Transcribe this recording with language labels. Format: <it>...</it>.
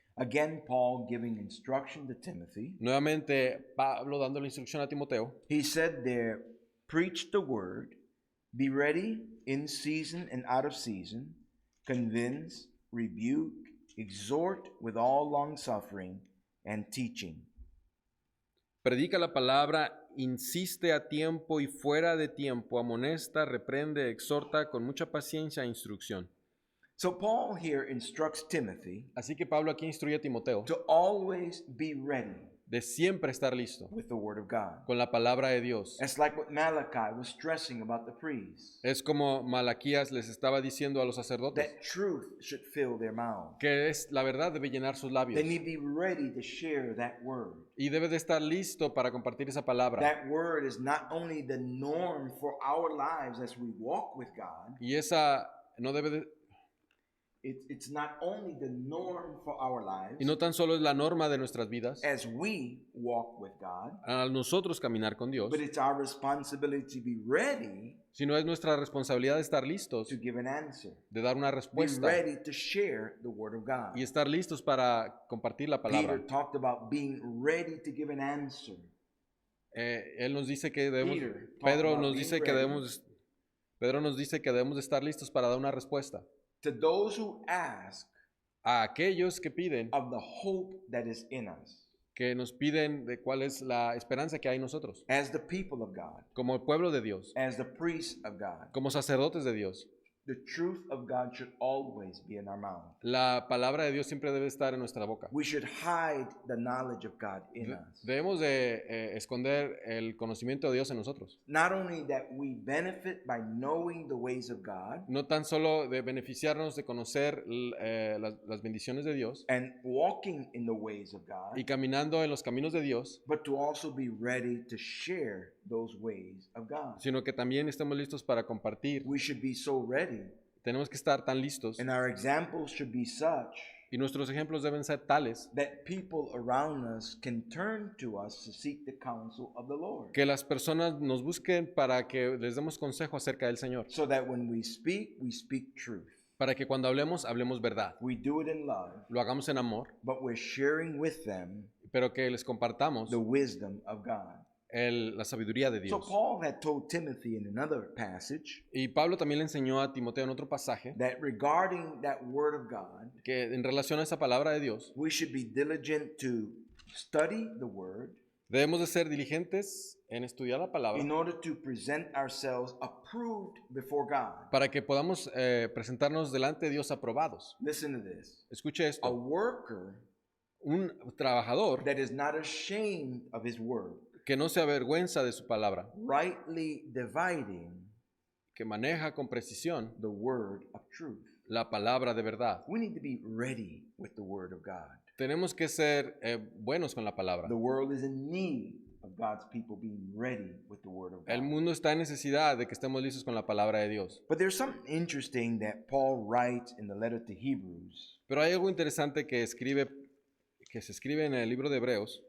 <en>Again, Paul giving instruction to Timothy.</en> <es>Nuevamente Pablo dando la instrucción a Timoteo.</es> <en>He said there, preach the word, be ready in season and out of season, convince, rebuke, exhort with all long suffering and teaching.</en> <es>Predica la palabra, insiste a tiempo y fuera de tiempo, amonesta, reprende, exhorta con mucha paciencia e instrucción.</es> <en>So Paul here instructs Timothy</en> <es>Así que Pablo aquí instruye a Timoteo</es> <en>to always be ready</en> <es>de siempre estar listo</es> <en>with the word of God.</en> <es>con la palabra de Dios.</es> <en>That's like what Malachi was stressing about the priests.</en> <es>Es como Malaquías les estaba diciendo a los sacerdotes</es> <en>That truth should fill their mouth.</en> <es>que es la verdad debe llenar sus labios</es> <en>They need to be ready to share that word.</en> <es>y debe de estar listo para compartir esa palabra.</es> <en>That word is not only the norm for our lives as we walk with God,</en> <es>Y esa no debe de,</es> <en>it's not only the norm for our lives</en> <es>y no tan solo es la norma de nuestras vidas</es> <en>as we walk with God,</en> <es>a nosotros caminar con Dios,</es> <en>but it's our responsibility to be ready</en> <es>sino es nuestra responsabilidad de estar listos,</es> <en>to give an answer.</en> <es>de dar una</es> <en>Be</en> <es>respuesta</es> <en>ready to share the word of God.</en> <es>y estar listos para compartir la palabra.</es> <en>Peter talked about being ready to give an answer.</en> <es>Él nos dice que debemos,</es> <en>Peter talked</en> <es>Pedro</es> <en>about</en> <es>nos</es> <en>being</en> <es>dice que</es> <en>ready.</en> <es>Pedro nos dice que debemos de estar listos para dar una respuesta</es> <en>To those who ask</en> <es>a aquellos que piden,</es> <en>of the hope that is in us,</en> <es>que nos piden de cuál es la esperanza que hay en nosotros,</es> <en>as the people of God,</en> <es>como el pueblo de Dios,</es> <en>as the priests of God.</en> <es>como sacerdotes de Dios.</es> <en>The truth of God should always be in our mouth.</en> <es>La palabra de Dios siempre debe estar en nuestra boca.</es> <en>We should hide the knowledge of God in us.</en> <es>Debemos de esconder el conocimiento de Dios en nosotros.</es> <en>Not only that we benefit by knowing the ways of God</en> <es>No tan solo de beneficiarnos de conocer las bendiciones de Dios</es> <en>and walking in the ways of God,</en> <es>y caminando en los caminos de Dios,</es> <en>but to also be ready to share those ways of God.</en> <es>sino que también estemos listos para compartir.</es> <en>We should be so ready,</en> <es>Tenemos que estar tan listos</es> <en>and our examples should be such</en> <es>y nuestros ejemplos deben ser tales</es> <en>that people around us can turn to us to seek the counsel of the Lord.</en> <es>que las personas nos busquen para que les demos consejo acerca del Señor,</es> <en>So that when we speak truth.</en> <es>para que cuando hablemos, hablemos verdad,</es> <en>We do it in love,</en> <es>lo hagamos en amor,</es> <en>but we're sharing with them</en> <es>pero que les compartamos</es> <en>the wisdom of God.</en> <es>la sabiduría de</es> <en>So</en> <es>Dios.</es> <en>Paul had told Timothy in another passage</en> <es>Y Pablo también le enseñó a Timoteo en otro pasaje</es> <en>that regarding that word of God,</en> <es>que en relación a esa palabra de Dios,</es> <en>we should be diligent to study the word</en> <es>debemos de ser diligentes en estudiar la palabra</es> <en>in order to present ourselves approved before God.</en> <es>para que podamos presentarnos delante de Dios aprobados.</es> <en>Listen to this.</en> <es>Escuche</es> <en>A</en> <es>esto,</es> <en>worker</en> <es>un trabajador</es> <en>that is not ashamed of his word,</en> <es>que no se avergüenza de su palabra,</es> <en>rightly dividing</en> <es>que maneja con precisión</es> <en>the word of truth.</en> <es>la palabra de verdad.</es> <en>We need to be ready with the word of God.</en> <es>Tenemos que ser buenos con la palabra.</es> <en>The world is in need of God's people being ready with the word of</en> <es>El</es> <en>God.</en> <es>mundo está en necesidad de que estemos listos con la palabra de Dios.</es> <en>But there's something interesting that Paul writes in the letter to Hebrews.</en> <es>Pero hay algo interesante que se escribe en el libro de Hebreos.</es>